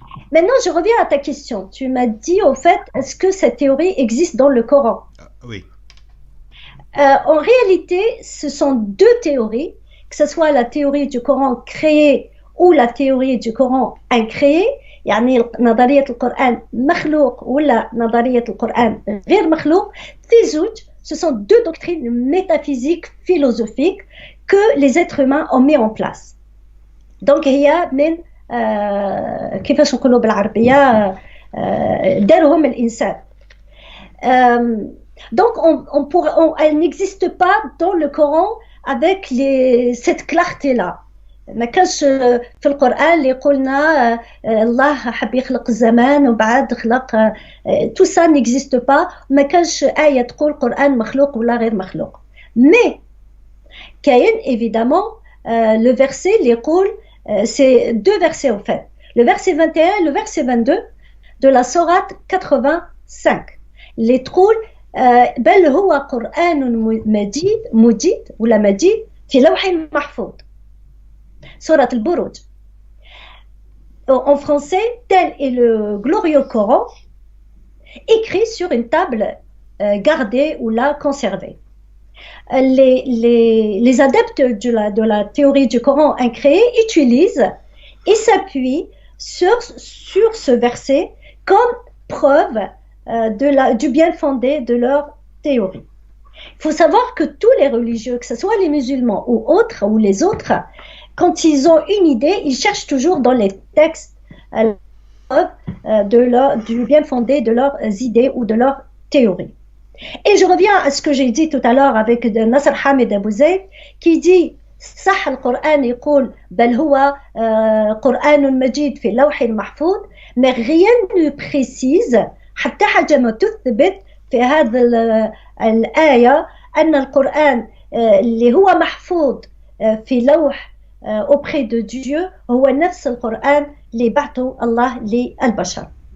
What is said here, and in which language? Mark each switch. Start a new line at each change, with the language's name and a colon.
French: Maintenant, je reviens à ta question. Tu m'as dit, au fait, est-ce que cette théorie existe dans le Coran? Oui. En réalité, ce sont deux théories, que ce soit la théorie du Coran créé ou la théorie du Coran incréé.
Arabic: يعني نظرية القرآن مخلوق ولا نظرية القرآن غير مخلوق. في زوج,
French: ce sont deux doctrines métaphysiques, philosophiques que les êtres humains ont mis en place. Donc,
Arabic: هي من كيفاش نقولوا بالعربية دارهم الإنسان.
French: Donc, elle n'existe pas dans le Coran avec cette clarté-là.
Arabic: ما كانش في القرآن اللي قلنا الله حب يخلق الزمان وبعد خلق
French: tout ça n'existe pas.
Arabic: ما كانش آية تقول القرآن مخلوق ولا غير مخلوق.
French: Mais
Arabic: كاين
French: évidemment le verset
Arabic: اللي يقول
French: c'est deux versets en fait. Le verset 21 et le verset 22 de la sourate 85.
Arabic: اللي تقول بل هو قرآن مجيد ولا مجيد في لوح محفوظ.
French: Sourate al-Buruj. En français, tel est le glorieux Coran, écrit sur une table gardée ou là conservée. Les adeptes de la théorie du Coran incréé utilisent et s'appuient sur ce verset comme preuve du bien fondé de leur théorie. Il faut savoir que tous les religieux, que ce soit les musulmans ou autres, ou les autres, quand ils ont une idée, ils cherchent toujours dans les textes du bien fondé de leurs idées ou de leurs théories. Et je reviens à ce que j'ai dit tout à l'heure avec Nasr Hamid Abou Zayd, qui dit
Arabic: صح القرآن يقول بل هو قرآن مجيد في لوح محفوظ,
French: mais rien ne précise
Arabic: حتى حاجة ما تثبت في هذا الآية أن القرآن اللي هو محفوظ في لوح
French: auprès de Dieu
Arabic: هو نفس القرآن اللي بعثه الله للبشر.